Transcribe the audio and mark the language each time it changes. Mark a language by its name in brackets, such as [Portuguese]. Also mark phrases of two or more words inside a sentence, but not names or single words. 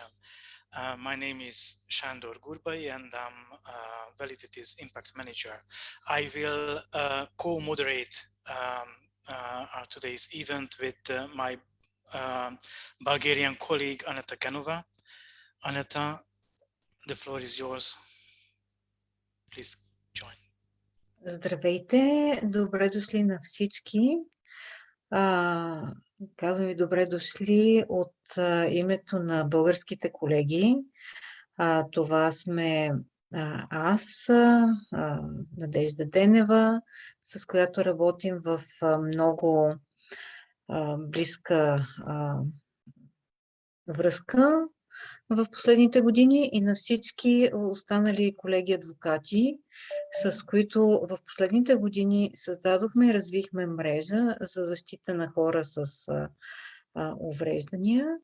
[English] My name is Sándor Gurbai, and I'm Validity's Impact Manager. I will co-moderate today's event with my Bulgarian colleague, Aneta Genova. Aneta, the floor is yours. Please join. [Bulgarian] Здравейте, добре дошли на всички. Казвам ви добре дошли от името на българските колеги. Това сме аз, Надежда Денева, с която работим в много близка връзка в последните години, и на всички останали колеги адвокати, с които в последните години създадохме и развихме мрежа за защита на хора с увреждания.